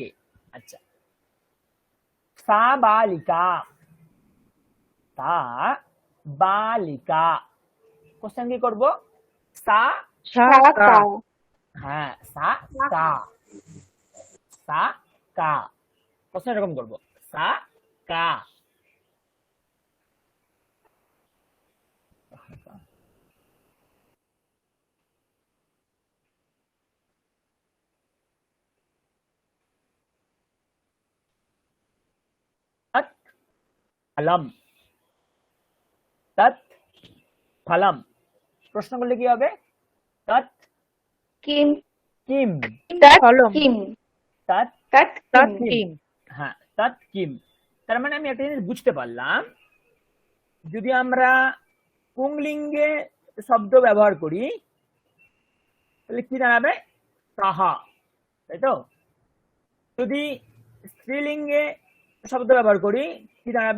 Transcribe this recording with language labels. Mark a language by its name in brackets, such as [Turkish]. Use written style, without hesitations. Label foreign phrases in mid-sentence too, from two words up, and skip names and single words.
[Bangla] আচ্ছা, [Sanskrit] সা বালিকা, সা বালিকা, [Bangla] কোশ্চেন কি করব, সা, শাখা। হ্যাঁ [Sanskrit] সা কা, সা কা, [Bangla] কোশ্চেন এরকম করব, [Sanskrit] সা কা। তৎ ফলম, তৎ ফলম, [Bangla] প্রশ্ন করলে কি হবে, [Sanskrit] তৎ কিম কিম, তৎ ফলম। কিম তৎ তৎ তৎ কিম কিম। হ্যাঁ তৎ কিম। [Bangla] তার মানে আমি একটা জিনিস বুঝতে পারলাম, যদি আমরা পুংলিঙ্গে শব্দ ব্যবহার করি তাহলে কি দাঁড়াবে, কাহা, তাই তো। যদি স্ত্রীলিঙ্গে শব্দ ব্যবহার করি কি দাঁড়াবে,